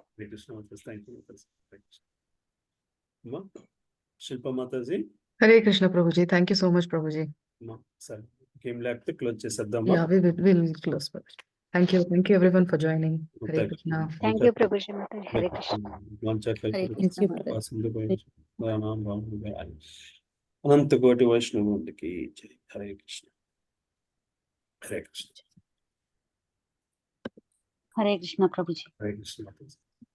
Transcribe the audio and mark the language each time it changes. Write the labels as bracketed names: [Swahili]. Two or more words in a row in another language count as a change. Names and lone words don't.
[English] Hare Krishna Mataji. Thank you. Mataji. Hare Krishna. Ma, Shilpa Mataji. Hare Krishna, Prabhuji. Thank you so much, Prabhuji. Ma, sir. Game lab to close చేసేద్దామా? Yeah, we'll close first. Thank you. Thank you everyone for joining. Hare Krishna. Thank you, Prabhuji Mataji. Hare Krishna. Hare Krishna Mataji. [Telugu] అనంత కోటి వైష్ణవులకి జై. హరే కృష్ణ. హరే కృష్ణ. [English] Hare Krishna, Prabhuji. [Telugu] హరే కృష్ణ.